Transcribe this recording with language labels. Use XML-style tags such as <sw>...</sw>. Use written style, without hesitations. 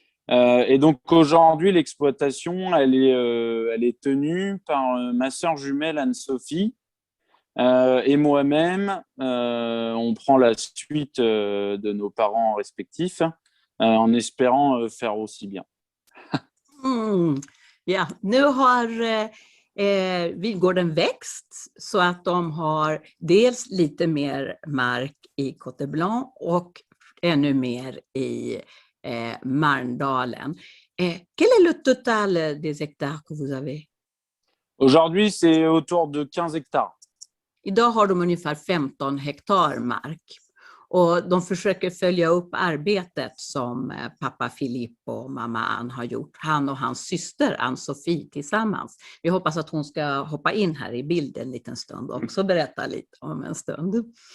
<fr>Et donc aujourd'hui, l'exploitation, elle est tenue par ma sœur jumelle Anne-Sophie, et moi-même. On prend la suite de nos parents respectifs, en espérant faire aussi bien.</fr> <sv>Ja, nu har vingården växt så att de har dels lite mer mark i Côte Blanc och ännu mer i Marnedalen.</sv> <fr>Quel est le total des hectares que vous avez? Aujourd'hui, c'est autour de 15 hectares.</fr> <sv>Idag har de ungefär 15 hektar mark. Och de försöker följa upp arbetet som pappa Philippe och mamma Anne har gjort. Han och hans syster Anne-Sophie tillsammans. Vi hoppas att hon ska hoppa in här i bilden en liten stund och också berätta lite om en stund.</sv>